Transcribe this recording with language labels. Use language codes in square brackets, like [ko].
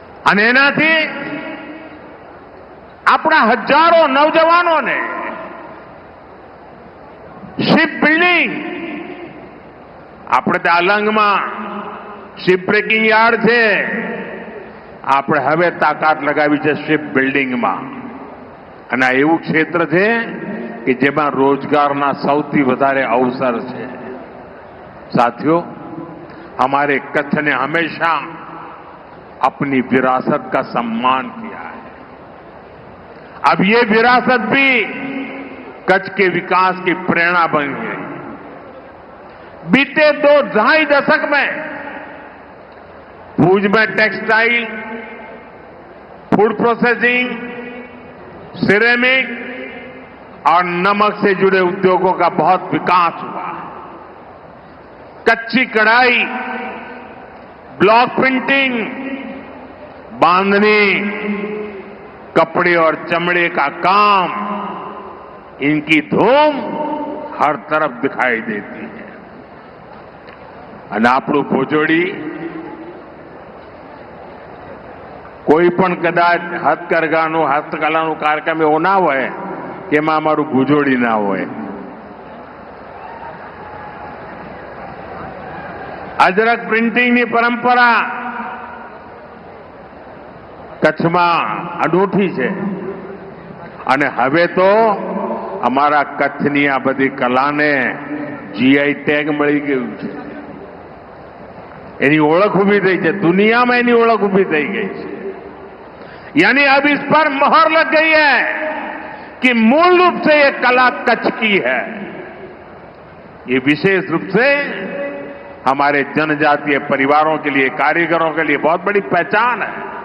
[gu] અને એનાથી આપણા હજારો નવજવાનોને શિપ બિલ્ડિંગ, આપણે ત્યાં અલંગમાં શિપ બ્રેકિંગ યાર્ડ છે, આપણે હવે તાકાત લગાવી છે શિપ બિલ્ડિંગમાં. અને આ એવું ક્ષેત્ર છે કે જેમાં રોજગારના સૌથી વધારે અવસર છે. [hi] साथियों, हमारे कच्छ ने हमेशा अपनी विरासत का सम्मान किया है। अब ये विरासत भी कच्छ के विकास की प्रेरणा बन गई। बीते 2-2.5 दशक में भुज में टेक्सटाइल, फूड प्रोसेसिंग, सिरेमिक और नमक से जुड़े उद्योगों का बहुत विकास हुआ। कच्ची कढ़ाई, ब्लॉक प्रिंटिंग, बांधनी, कपड़े और चमड़े का काम, इनकी धूम हर तरफ दिखाई देती है। [gu] અને આપણું ભુજોડી કોઈ પણ કદાચ હથકરઘાનું હસ્તકલાનું કાર્યક્રમ એવો ના હોય કે એમાં અમારું ભુજોડી ના હોય। અજરક પ્રિન્ટિંગની પરંપરા કચ્છમાં અનોઠી છે અને હવે તો અમારા કચ્છની આ બધી કલાને જીઆઈ ટેગ મળી ગયું છે। એની ઓળખ ઊભી થઈ છે, દુનિયામાં એની ઓળખ ઊભી થઈ ગઈ છે। [hi] यानी अब इस पर मोहर लग गई है कि मूल रूप से ये कला कच्छ की है। ये विशेष रूप से हमारे जनजातीय परिवारों के लिए, कारीगरों के लिए बहुत बड़ी पहचान है।